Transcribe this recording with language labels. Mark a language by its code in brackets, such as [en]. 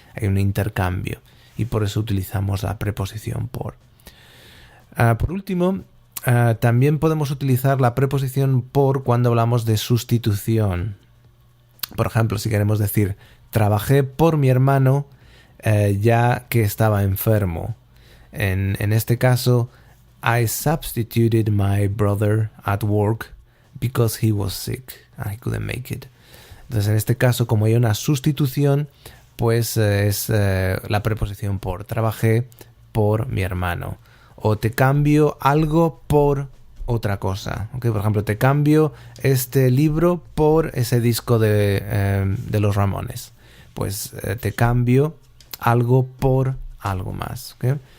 [es] Hay un intercambio y por eso utilizamos la preposición por. Por último, también podemos utilizar la preposición por cuando hablamos de sustitución. Por ejemplo, si queremos decir trabajé por mi hermano ya que estaba enfermo. En este caso, [en] I substituted my brother at work because he was sick and I couldn't make it. [es] Entonces, en este caso, como hay una sustitución, pues es la preposición por. Trabajé por mi hermano. O te cambio algo por otra cosa. ¿Okay? Por ejemplo, te cambio este libro por ese disco de los Ramones. Pues te cambio algo por algo más. ¿Okay?